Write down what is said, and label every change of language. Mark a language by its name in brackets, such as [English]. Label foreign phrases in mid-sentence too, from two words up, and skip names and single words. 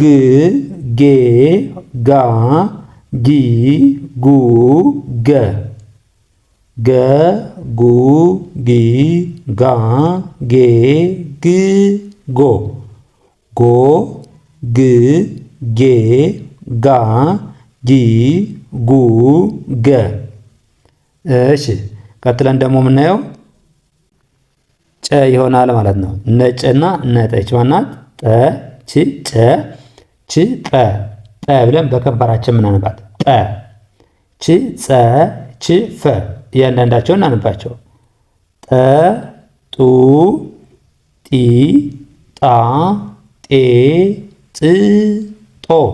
[Amharic] ጌ ጋ ጂ ጉ ገ ገ ጉ ጊ ጋ ጌ ግ ጎ ጎ ግ ጌ ጋ ጂ ጉ ገ። እሺ ቀጥለን ደግሞ የምናየው ጨ ይሆናል ማለት ነው። ነጭና ነጠች ማናት? ጠ ች ጨ ች ጠ ጠ ብለን በከንፈራችን ምናነባት ጠ ች ጸ ች ፈ እያንዳንዳቸውን እናንባቸው። ጠ ጡ ጢ ጣ ጤ ጥ ጦ